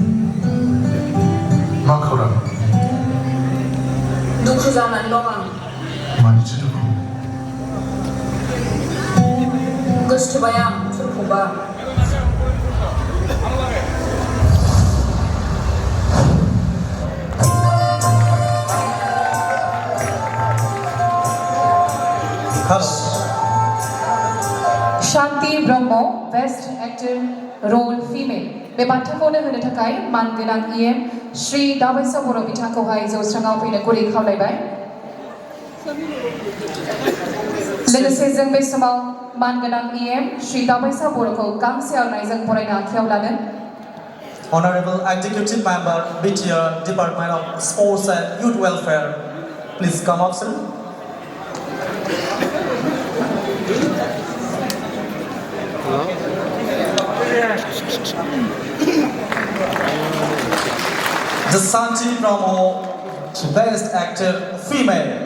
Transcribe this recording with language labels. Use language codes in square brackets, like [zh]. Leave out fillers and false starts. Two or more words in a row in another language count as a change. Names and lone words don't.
[brx] मा खौरां? दुखु जानानै दं आं। मानिथो दुखु? गोसोथोबाय आं सोरखौबा। शांति ब्रह्म [en] best actor role female [brx] बे बान्थाखौनो होनो थाखाय मानगोनां EM श्री दावैसा बर' बिथांखौहाय जौस्राङाव फैनो गुरै खावलायबाय। लोगोसे जों बे समाव मानगोनां EM श्री दावैसा बर'खौ गांसे आर'नाइजों बरायना आखायाव लागोन। [en] Honorable Executive Member, BTR, Department of Sports and Youth Welfare, please come up, sir. The Santi Promo Best Actor Female.